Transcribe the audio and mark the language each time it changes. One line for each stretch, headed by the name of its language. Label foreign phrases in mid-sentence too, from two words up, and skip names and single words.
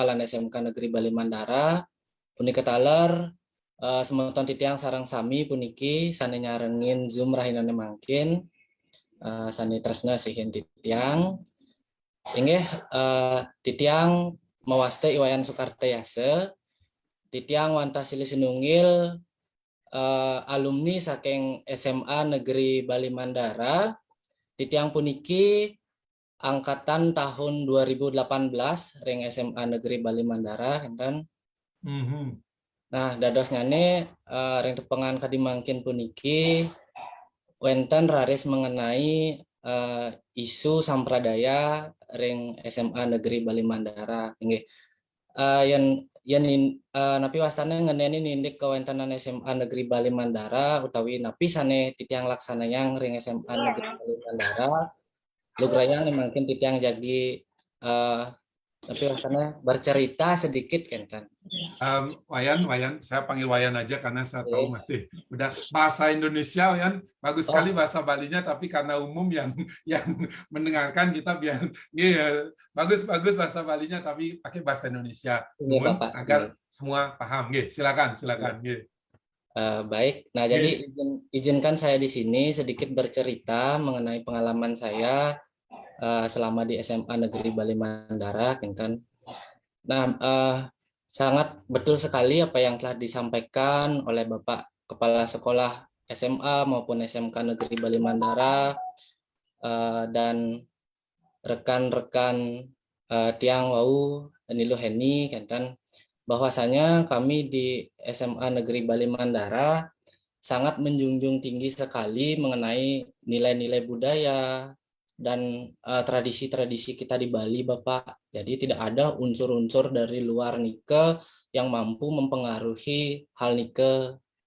Balinese: lan SMK Negeri Bali Mandara punika taler semonton titiang sarang sami puniki sane nyarengin Zoom rahinane mangkin sane tresna sihin titiang inggih titiang mawaste Iwayan Sukartiase titiang wantah silih sinunggil alumni saking SMA Negeri Bali Mandara. Titiang puniki angkatan tahun 2018 ring SMA Negeri Bali Mandara enten. Nah, dados ngane ring tepengan kadimangkin puniki wenten raris
Indonesian: mengenai isu
Balinese: sampradaya ring SMA Negeri Bali Mandara inggih. Napi wasane ngeneni nindik kawentanan SMA Negeri Bali Mandara utawi napi sane titiang laksanayang ring SMA Negeri Bali Mandara lugranya mungkin titiang jagi tapi wasane
Indonesian: bercerita sedikit kan. Wayan, saya panggil Wayan aja karena saya tahu masih udah bahasa Indonesia, Wayan bagus sekali bahasa Balinya, tapi karena umum yang mendengarkan kita biar bagus bahasa Balinya tapi pakai bahasa Indonesia agar semua paham. Silakan. Baik. Nah, jadi izinkan saya di sini sedikit bercerita mengenai pengalaman saya selama di SMA Negeri Bali Mandara, Kinten. Nah, sangat betul sekali apa yang telah disampaikan oleh Bapak Kepala Sekolah SMA maupun SMK Negeri Bali Mandara dan rekan-rekan
Balinese: Tiang Wau Nilu Heni,
Indonesian: Kinten. Bahwasanya kami di SMA Negeri Bali Mandara sangat menjunjung tinggi sekali mengenai nilai-nilai budaya dan tradisi-tradisi kita di Bali, Bapak. Jadi tidak ada unsur-unsur dari luar Nike yang mampu mempengaruhi hal Nike.